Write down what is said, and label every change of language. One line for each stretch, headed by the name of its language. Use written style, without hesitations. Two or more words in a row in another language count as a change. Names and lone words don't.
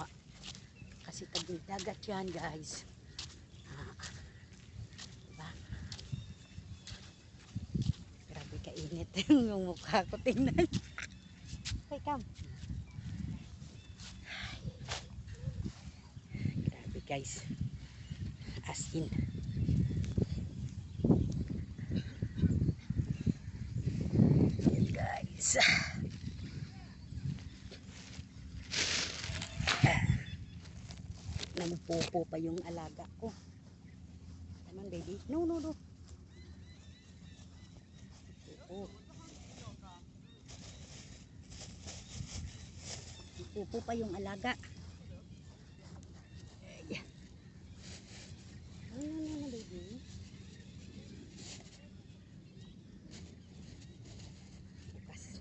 Filipino: Kasi taging dagat yan guys. Diba? Grabe kainit yung mukha ko. Tingnan.
English: Okay, come.
Filipino: Grabe guys.
English: As in.
Filipino: Yan guys. Nagpupo pa yung alaga ko.
English: Come on baby. No.
Filipino: Nagpupo pa yung alaga.
English: No baby.
Filipino: Bukas.